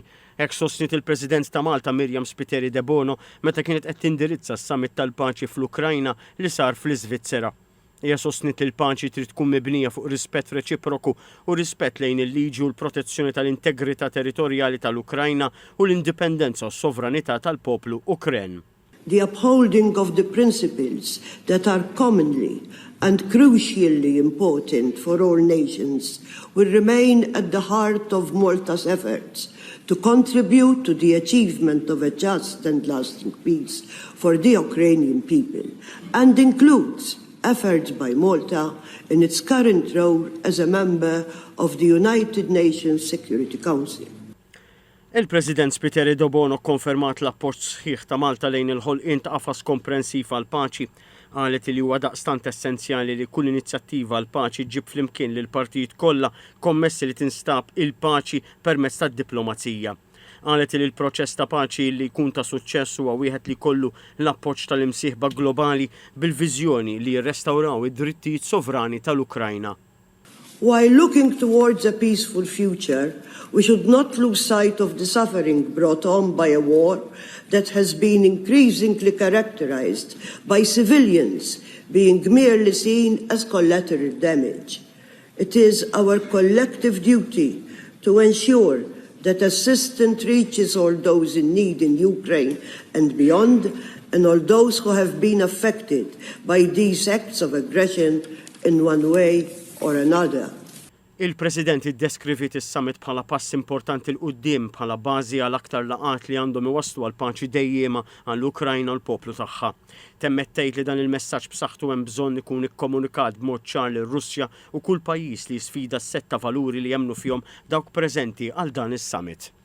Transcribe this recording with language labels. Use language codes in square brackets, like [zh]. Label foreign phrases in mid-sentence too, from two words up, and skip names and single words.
[mt] Hekk sostniet il-President ta' Malta Miriam Spiteri de Bono meta kienet qed tindirizza s-summit tal-paċi fl-Ukrajna li sar fl-Iżvizzera. Hija sostniet il-paċi trid tkun mibnija fuq rispett reċiproku u rispett lejn il-liġi u l-protezzjoni tal-integrità territorjali tal-Ukrajna u l-indipendenza u s-sovranità tal-poplu Ukren. [en] The upholding of the principles that are commonly and crucially important for all nations will remain at the heart of Malta's efforts to contribute to the achievement of a just and lasting peace for the Ukrainian people, and includes efforts by Malta in its current role as a member of the United Nations Security Council. [mt] Il-President Spiteri de Bono konfermat l-appoġġ sħiħ ta' Malta lejn il-ħolqien ta' qafas komprensiv għal paċi. Qalet li huwa daqstant essenzjali li kull inizjattiva għal paċi ġib flimkien lil partijiet kollha kommessi li tinstab il-paċi permezz tad-diplomazija. Qalet li l-proċess ta' paċi li jkun ta' suċċess huwa wieħed li jkollu l-appoġġ tal-imsieħba globali bil-viżjoni li jirrestawraw id-drittijiet sovrani tal-Ukrajna. [en] While looking towards a peaceful future, we should not lose sight of the suffering brought on by a war that has been increasingly characterized by civilians being merely seen as collateral damage. It is our collective duty to ensure that assistance reaches all those in need in Ukraine and beyond, and all those who have been affected by these acts of aggression in one way or another. [mt] Il-President iddeskrivit is-summit bħala pass importanti l-qudiem bħala bażi għal aktar laqat li għandhom iwasslu għal paċi dejjema għall-Ukrajna u l-poplu tagħha. Temmet tgħid li dan il-messaġġ b'saħħtu hemm bżonn ikun ikkomunikat b'mod ċar lil Russja u kull pajjiż li jsfida s-setta valuri li jemmnu fihom dawk preżenti għal dan is-summit.